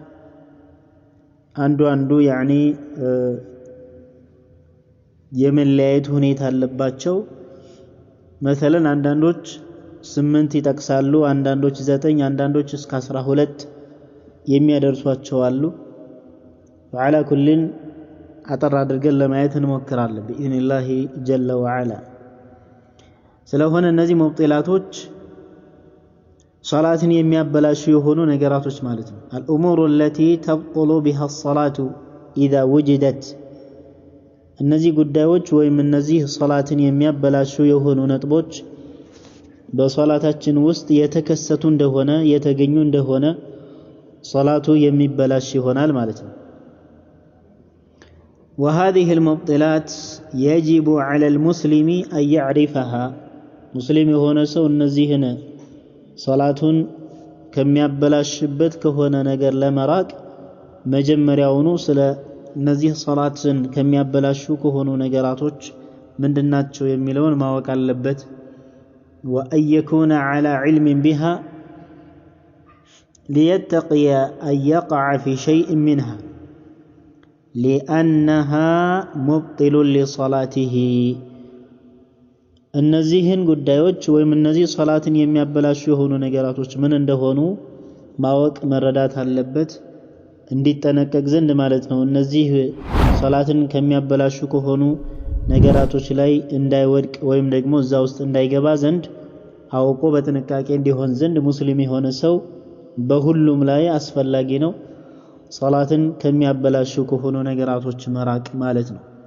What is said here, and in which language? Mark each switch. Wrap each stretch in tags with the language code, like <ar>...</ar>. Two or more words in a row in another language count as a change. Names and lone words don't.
<am>አንዱ ያኒ የመለያየት ሁኔታ አለባቸው مثلا አንዳንዶች 8 ይጠቅሳሉ አንዳንዶች 9 አንዳንዶች እስከ 12 የሚያደርሷቸው አሉ</am> <ar>وعلى كل</ar> <am>አጠር አድርገን ለማየት እንሞክራለን</am> <ar>بإذن جل وعلا</ar> <am>ስለሆነ እነዚህ ሙብጢላቶች ሶላትን የሚያበላሹ የሆኑ ነገራቶች ማለት ነው</am> <ar>الأمور التي تبطل بها الصلاة إذا وجدت</ar> <am>እነዚህ ጉዳዮች ወይም እነዚህ ሶላትን የሚያበላሹ የሆኑ ነጥቦች በሶላታችን ውስጥ የተከሰቱ እንደሆነ የተገኙ እንደሆነ ሶላቱ የሚበላሽ ይሆናል ማለት ነው</am> <ar>وهذه المبطلات يجب على المسلم أن يعرفها مسلم</ar> <am>የሆነ ሰው እነዚህን ሶላቱን ከሚያበላሽበት ከሆነ ነገር ለመራቅ መጀመሪያውኑ ስለ እነዚህ ሶላትን ከሚያበላሹ ከሆኑ ነገራቶች ምንድናቸው የሚለውን ማወቅ አለበት</am> <ar>وأن يكون على علم بها ليتقي أن يقع في شيء منها لأنها مبطل لصلاته</ar> <am>እነዚህን ጉዳዮች ወይም እነዚህ ሶላትን የሚያበላሹ የሆኑ ነገራቶች ምን እንደሆኑ ማወቅ መረዳት አለበት እንዲጠነቀቅ ዘንድ ማለት ነው እነዚህ ሶላትን ከሚያበላሹ ከሆኑ ነገራቶች ላይ እንዳይወድቅ ወይም ደግሞ እዛ ውስጥ እንዳይገባ ዘንድ አውቆ በጥንቃቄ እንዲሆን ዘንድ ሙስሊም የሆነ ሰው በሁሉም ላይ አስፈላጊ ነው ሶላትን ከሚያበላሹ ከሆኑ ነገራቶች መራቅ ማለት ነው</am>